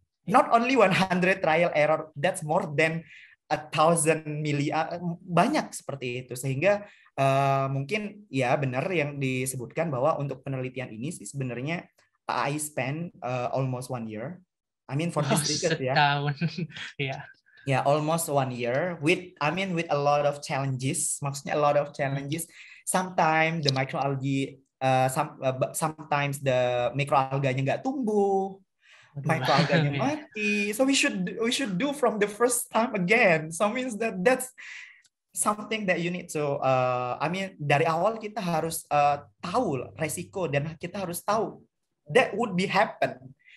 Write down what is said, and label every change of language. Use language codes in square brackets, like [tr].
[en] Not only 100 trial error, that's more than 1,000 million, [id] banyak seperti itu. Sehingga mungkin ya benar yang disebutkan bahwa untuk penelitian ini sih sebenarnya [en] I spend almost 1 year. I mean for this research [id] ya. Setahun. Ya. [en] Yeah, almost 1 year with a lot of challenges. [id] Maksudnya [en] a lot of challenges. Sometimes the microalgae, sometimes the [id] microalganya nggak tumbuh, microalganya mati. [en] So we should do from the first time again. So means that's something that you need to. I mean [id] dari awal kita harus tahu resiko dan kita harus tahu [en] that would be happen.